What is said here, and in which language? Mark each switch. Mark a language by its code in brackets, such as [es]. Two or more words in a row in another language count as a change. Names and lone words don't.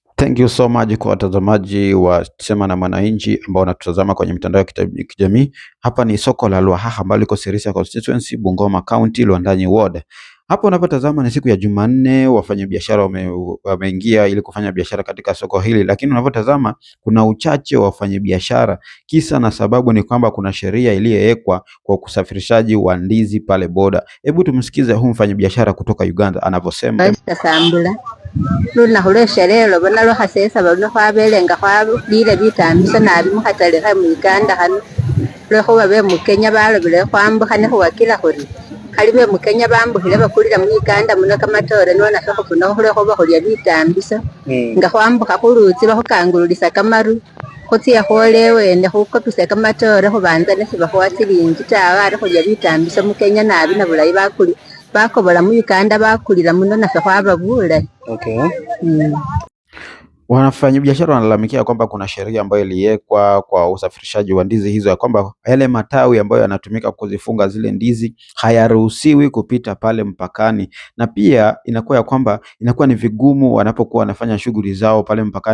[en] Thank you so much [sw] kwa watazamaji wa Sema na Mwananchi ambao wanatutazama kwenye mitandao ya kijamii. Hapa ni soko la Lwahaha ambalo liko Sirisia Constituency, Bungoma County, Lwandanyi Ward. Hapo unapotazama ni siku ya Jumanne, wafanyabiashara wameingia ili kufanya biashara katika soko hili, lakini unapotazama kuna uchache wa wafanyabiashara. Kisa na sababu ni kwamba kuna sheria iliyowekwa kwa kusafirishaji wa ndizi pale boda. Hebu tumsikize huyu mfanyabiashara kutoka Uganda anavyosema. [luy] Lunakhulesha lelo bona lwakhasesa bano khwabelenga khwalile bitambisa nabi mukhatale khe mu Uganda khano lwekhuba be mu Kenya balobile khwambukha nekhuwakila khuri khali be mu Kenya bambukhile bakulila mu Uganda muno kamatore nonaffe khufuna khulekhuba khulya bitambisa nga khwambukha khulutsi bakhukangululisa kamaru khutsiya khwola ewene khukopisa kamatore khubanza nesibakhuwa silingi tawe ari khulya bitambisa mu Kenya nabi nabulayi bakobola mu Uganda bakulila muno naffe khwaba bulayi. [sw] Okay. Wafanyabiashara wanalalamikia kwamba kuna sheria ambayo iliwekwa kwa usafirishaji wa ndizi hizo, ya kwamba yale matawi ambayo yanatumika kuzifunga zile ndizi hayaruhusiwi kupita pale mpakani, na pia inakuwa ya kwamba inakuwa ni vigumu wanapokuwa wanafanya shughuli zao pale mpakani.